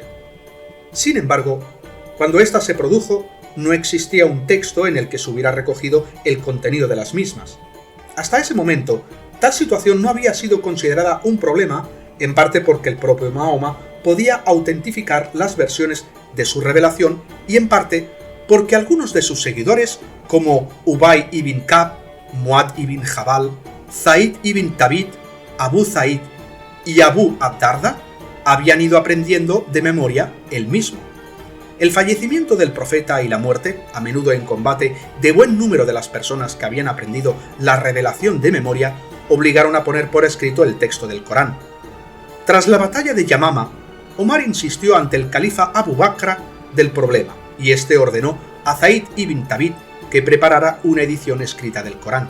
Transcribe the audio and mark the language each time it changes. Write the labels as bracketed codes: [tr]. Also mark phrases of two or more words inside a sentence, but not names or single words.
[es] Sin embargo, cuando ésta se produjo, no existía un texto en el que se hubiera recogido el contenido de las mismas. Hasta ese momento, tal situación no había sido considerada un problema, en parte porque el propio Mahoma podía autentificar las versiones de su revelación y en parte porque algunos de sus seguidores, como Ubay ibn Ka'b, Muad ibn Jabal, Zaid ibn Tabit, Abu Zaid y Abu Abdarda, habían ido aprendiendo de memoria el mismo. El fallecimiento del profeta y la muerte, a menudo en combate, de buen número de las personas que habían aprendido la revelación de memoria, obligaron a poner por escrito el texto del Corán. Tras la batalla de Yamama, Omar insistió ante el califa Abu Bakr del problema, y este ordenó a Zaid ibn Tabit que preparara una edición escrita del Corán.